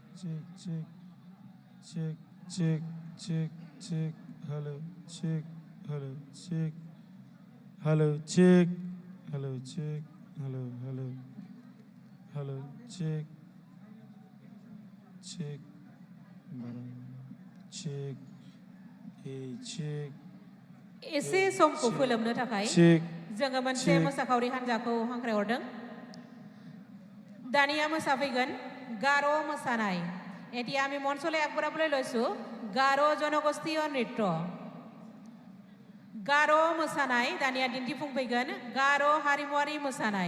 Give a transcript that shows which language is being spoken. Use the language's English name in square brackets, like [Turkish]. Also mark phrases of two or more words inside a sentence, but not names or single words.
[English] check check check check check check hello check hello check hello check hello check hello hello hello check check check check [Bodo] एसे समखौ फोलोमनो थाखाय [English] check [Bodo] जोङो मोनसे [English] check [Bodo] मोसाखावरि हान्जाखौ हांख्रायहरदों। दानिया मोसाफैगोन गार' मोसानाय। [Assamese] এতিয়া আমি মঞ্চলৈ আগবঢ়াবলৈ লৈছো গাৰো জনগোষ্ঠীয় নৃত্য। [Bodo] গাৰো মোसानाय दानिया दिन्थिफुंफैगोन गारो हारिमुआरि मोसानाय।